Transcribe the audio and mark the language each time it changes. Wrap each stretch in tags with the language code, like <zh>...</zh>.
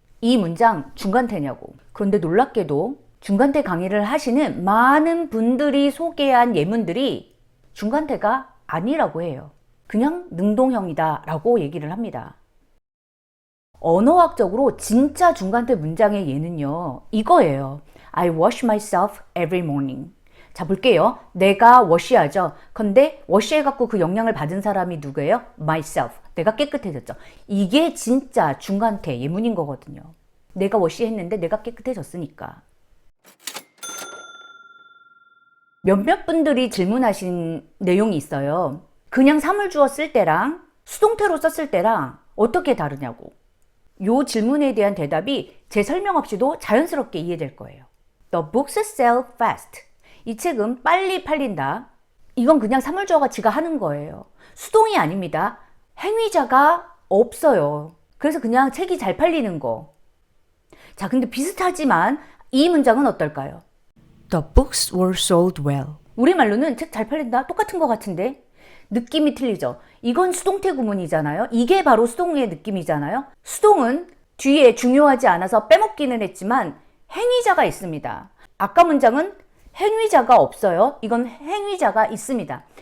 <ko>이 문장 중간태냐고. 그런데 놀랍게도 중간태 강의를 하시는 많은 분들이 소개한 예문들이 중간태가 아니라고 해요. 그냥 능동형이다 라고 얘기를 합니다. 언어학적으로 진짜 중간태 문장의 예는요, 이거예요.</ko> <en>I wash myself every morning.</en> <ko>자, 볼게요. 내가 워시하죠. 근데 워시해갖고 그 영향을 받은 사람이 누구예요? myself. 내가 깨끗해졌죠. 이게 진짜 중간태 예문인 거거든요. 내가 워시했는데 내가 깨끗해졌으니까. 몇몇 분들이 질문하신 내용이 있어요. 그냥 사물주어 쓸 때랑 수동태로 썼을 때랑 어떻게 다르냐고. 요 질문에 대한 대답이 제 설명 없이도 자연스럽게 이해될 거예요.</ko> <en>The books sell fast.</en> <ko>이 책은 빨리 팔린다. 이건 그냥 사물주어가 지가 하는 거예요. 수동이 아닙니다. 행위자가 없어요. 그래서 그냥 책이 잘 팔리는 거. 자, 근데 비슷하지만 이 문장은 어떨까요?</ko> <en>The books were sold well.</en> <ko>우리말로는 책 잘 팔린다? 똑같은 것 같은데? 느낌이 틀리죠? 이건 수동태 구문이잖아요? 이게 바로 수동의 느낌이잖아요? 수동은 뒤에 중요하지 않아서 빼먹기는 했지만 행위자가 있습니다. 아까 문장은 행위자가 없어요. 이건 행위자가 있습니다.</ko>